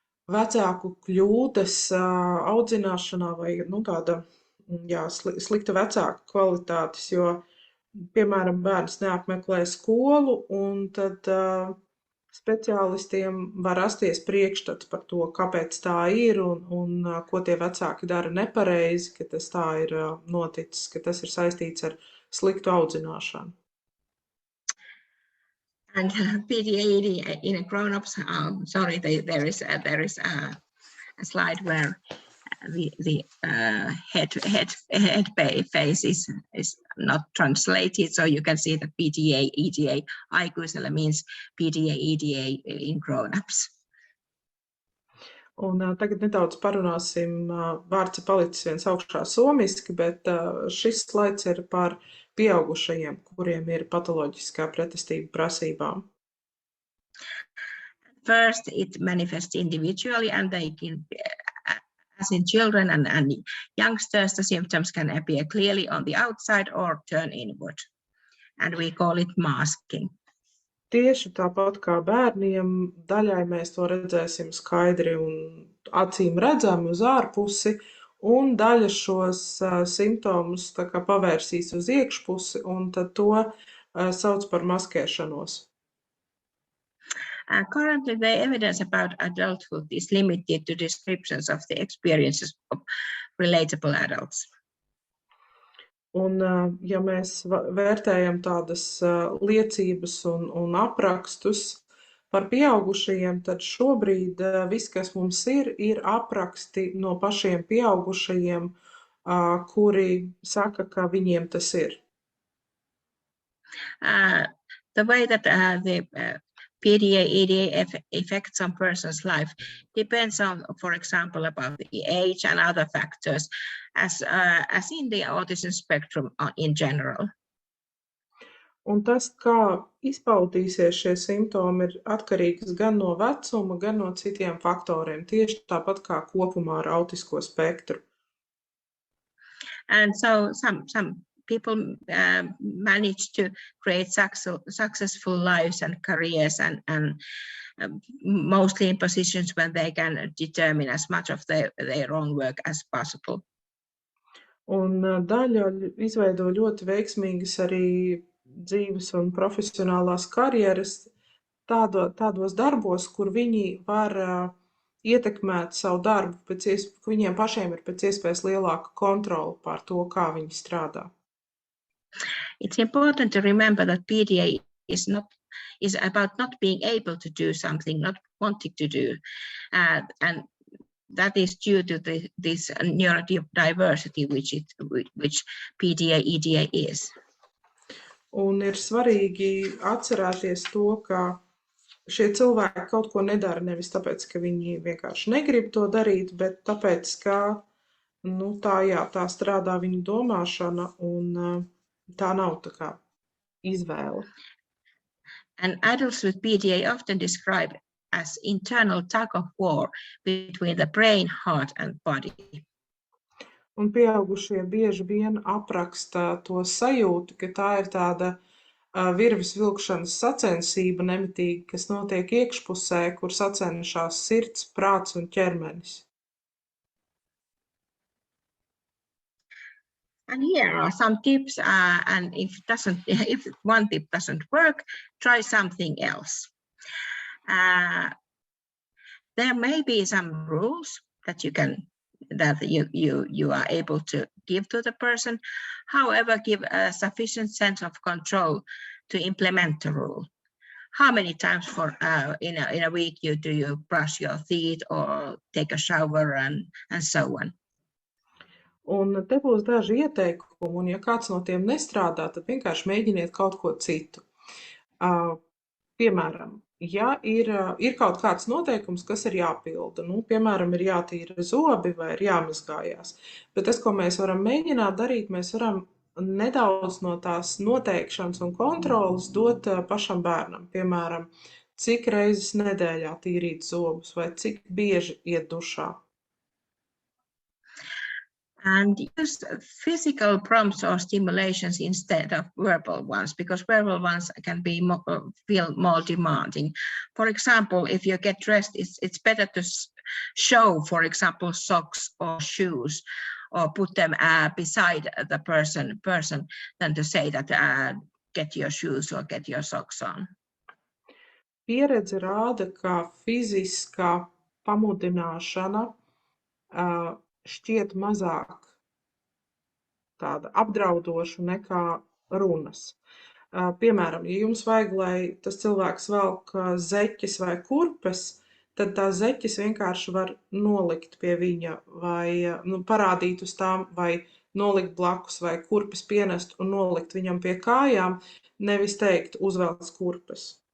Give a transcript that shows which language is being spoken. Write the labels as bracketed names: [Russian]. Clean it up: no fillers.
[Latvian] vecāku kļūdas audzināšanā vai tāda slikta vecāku kvalitātes, jo, piemēram, bērns neapmeklē skolu, un tad speciālistiem var rasties priekšstats par to, kāpēc tā ir un ko tie vecāki dara nepareizi, ka tas tā ir noticis, ka tas ir saistīts ar sliktu audzināšanu. [English] And PDA in grown-ups, sorry, there is a slide where the head face is not translated, so you can see that PDA, EDA, aikuisella means PDA, EDA in grown-ups. [Latvian] Un tagad nedaudz parunāsim, vārds palicis viens augšā somiski, bet šis slaids ir par pieaugušajiem, kuriem ir patoloģiskā pretestība prasībām. [English] First, it manifests individually, and they can, as in children and youngsters, the symptoms can appear clearly on the outside or turn inward, and we call it masking. [Latvian] Tieši tāpat kā bērniem, daļai mēs to redzēsim skaidri un acīm redzami uz ārpusi, un daļa šos simptomus tā kā pavērsīs uz iekšpusi, un tad to sauc par maskēšanos. [English] Currently, the evidence about adulthood is limited to descriptions of the experiences of relatable adults. [Latvian] Un, ja mēs vērtējam tādas liecības un aprakstus par pieaugušajiem, tad šobrīd viss, kas mums ir apraksti no pašiem pieaugušajiem, kuri saka, ka viņiem tas ir. [English] The way that the PDA-EDA affects some person's life depends on, for example, about the age and other factors, as in the autism spectrum in general. [Latvian] Un tas, kā izpaudīsies šie simptomi, ir atkarīgs gan no vecuma, gan no citiem faktoriem, tieši tāpat kā kopumā ar autisko spektru. [English] And so some people manage to create successful lives and careers and mostly in positions when they can determine as much of their own work as possible. [Latvian] Un daļa izveido ļoti veiksmīgas arī dzīves un profesionālās karjeras tādos darbos, kur viņi var ietekmēt savu darbu, viņiem pašiem ir pēc iespējas lielāka kontrola pār to, kā viņi strādā. [English] It's important to remember that PDA is about not being able to do something, not wanting to do, and that is due to this neurodiversity which PDA-EDA is. [Latvian] Un ir svarīgi atcerēties to, ka šie cilvēki kaut ko nedara nevis tāpēc, ka viņi vienkārši negrib to darīt, bet tāpēc, ka tā strādā viņu domāšana un tā nav tā kā izvēle. [English] And adults with PDA often describe as internal tug of war between the brain, heart and body. [Latvian] Un pieaugušie bieži vien apraksta to sajūtu, ka tā ir tāda virves vilkšanas sacensība nemitīgi, kas notiek iekšpusē, kur sacenšās sirds, prāts un ķermenis. [English] And here are some tips, and if one tip doesn't work, try something else. There may be some rules that you are able to give to the person. However, give a sufficient sense of control to implement the rule. How many times in a week do you brush your teeth or take a shower and so on? [Latvian] Un te būs daži ieteikumi, un ja kāds no tiem nestrādā, tad vienkārši mēģiniet kaut ko citu. Piemēram, ja ir kaut kāds noteikums, kas ir jāpilda, piemēram, ir jātīra zobi vai ir jāmazgājās, bet tas, ko mēs varam mēģināt darīt, mēs varam nedaudz no tās noteikšanas un kontrolas dot pašam bērnam. Piemēram, cik reizes nedēļā tīrīt zobus vai cik bieži iet dušā. [English] And use physical prompts or stimulations instead of verbal ones, because verbal ones can feel more demanding. For example, if you get dressed, it's better to show, for example, socks or shoes, or put them beside the person than to say that get your shoes or get your socks on. [Latvian] Pieredze rāda, ka fiziskā pamudināšana šķiet mazāk tāda apdraudoša nekā runas. Piemēram, ja jums vajag, lai tas cilvēks velk zeķes vai kurpes, tad tās zeķes vienkārši var nolikt pie viņa vai parādīt uz tām vai nolikt blakus vai kurpes pienest un nolikt viņam pie kājām, nevis teikt uzvelc kurpes.